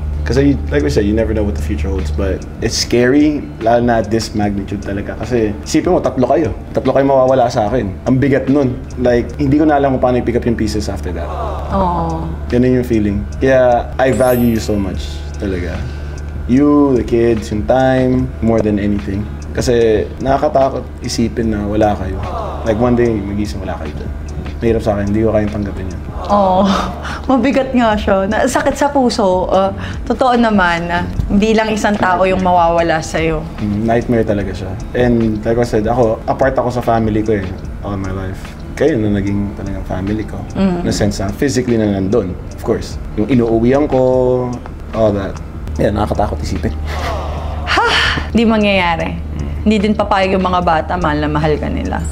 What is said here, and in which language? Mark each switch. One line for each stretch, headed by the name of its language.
English: Kasi like we said, you never know what the future holds, but it's scary,
Filipino: lalo na
English: at this magnitude talaga.
Filipino: Kasi isipin mo, 3 kayo. 3 kayo mawawala sa akin. Ang bigat nun. Like, hindi ko na alam kung paano i-pick up yung pieces after that. Oh. Yan yung feeling. Kaya,
English: I value you so much talaga. You, the kids, yung time, more than anything.
Filipino: Kasi nakakatakot isipin na wala kayo. Like one day, magising wala kayo dun. Mahirap sa akin, hindi ko kayang tanggapin yan. Oh, mabigat nga siya. Sakit sa puso. Totoo naman, hindi lang isang tao yung mawawala sa'yo. Nightmare talaga siya.
English: And like I said, apart ako sa family ko all my life.
Filipino: Kayo na naging talagang family ko. Na sense na physically na nandun, of course. Yung inuuwian ko, all that. Yeah, nakakatakot isipin. Ha! Hindi mangyayari. Hindi din papayag yung mga bata, mahal na mahal ka nila.